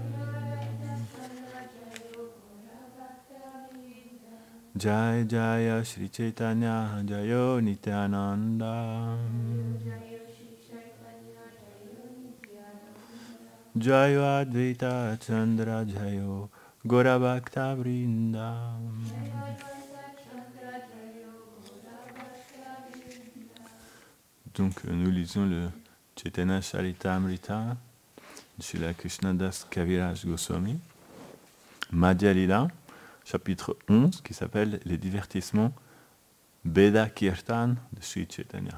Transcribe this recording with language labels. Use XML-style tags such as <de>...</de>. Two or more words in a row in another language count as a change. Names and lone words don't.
<sa>Jaya Jaya Shri Chaitanya Jaya Nityananda. Jaya Advaita Chandra Jaya Gora Bhakta Vrinda.</sa> <fr>Donc nous lisons le Chaitanya Charitamrita de Srila Krishnadas Kaviraj Goswami, Madhya Lila, chapitre 11, qui s'appelle Les divertissements Beda Kirtan de Sri Chaitanya.</fr>